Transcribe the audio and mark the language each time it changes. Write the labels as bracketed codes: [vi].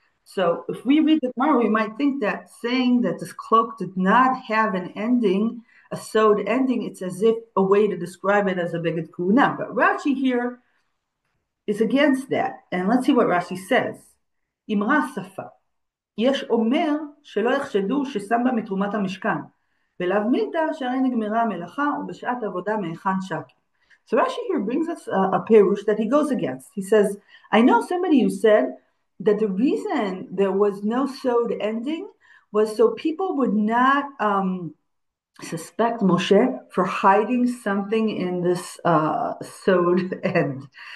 [en] So if we read the Gemara, we might think that saying that this cloak did not have an ending, a sewed ending, it's as if a way to describe it as a bigdei kehuna. But Rashi here is against that. And let's see what Rashi says. [he] Imra safa. יש אומר שלא יחשדו ששם בה מתרומת המשכן, ולאו מילתא שהרי נגמרה המלאכה ובשעת עבודה מהיכן שקי. [en] So Rashi here brings us a perush that he goes against. He says, I know somebody who said that the reason there was no sewed ending was so people would not suspect Moshe for hiding something in this sewed end.